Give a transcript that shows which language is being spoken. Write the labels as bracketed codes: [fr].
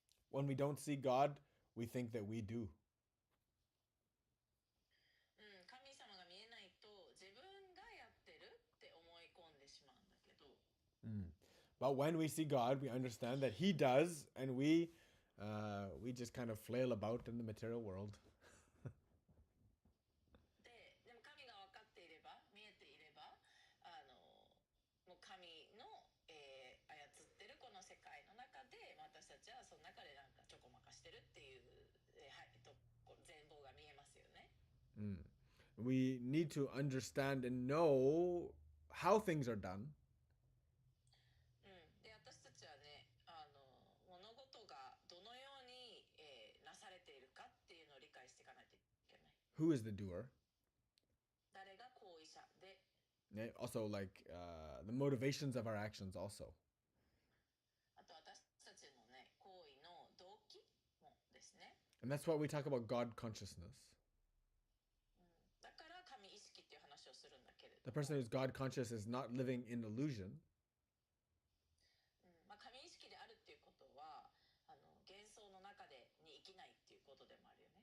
[en] when we don't see God, we think that we do. [ja] 神様が見えないと自分がやってるって思い込んでしまうんだけど、 [en] But when we see God, we understand that He does, and we just kind of flail about in the material world. [ja] でも神が分かっていれば、見えていれば、もう神の、操ってるこの世界の中で、私たちはその中でなんかちょこまかしてるっていう、全貌が見えますよね。 [en] We need to understand and know how things are done. [ja] で、私たちはね、物事がどのように、なされているかっていうのを理解していかないといけない。 [en] Who is the doer? [ja] 誰が行為者で、 [en] Also, like the motivations of our actions also. [ja] あと私たちのね、行為の動機もですね。 [en] And that's what we talk about God consciousness. [ja] だから神意識っていう話をするんだけれど [en] The person who's God conscious is not living in illusion. [ja] 神意識であるっていうことは幻想の中に生きないっていうことでもあるよね。